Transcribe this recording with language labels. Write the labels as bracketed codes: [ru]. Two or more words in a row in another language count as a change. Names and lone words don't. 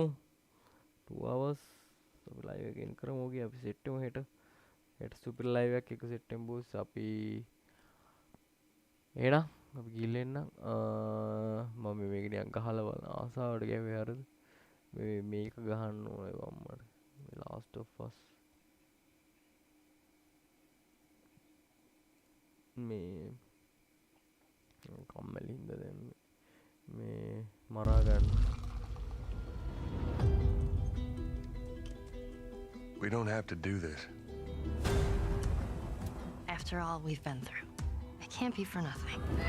[si] 2 hours අපි live එක end කරමු. ඕකේ අපි set වෙමු හෙට. හෙට [en] super live [si] එකක් එක set වෙමු boys. අපි එහෙනම් අපි ගිහින් එන්නම්. මම මේක නිකන් ගහලා බලන ආසාවට ගෑවේ හරිද? මේක ගහන්න ඕනේ වම්මට. මේ last of us මේ කම්මැලින්ද දැන් මේ මරා ගන්න. [en] We don't have to do this. After all we've been through, it can't be for nothing.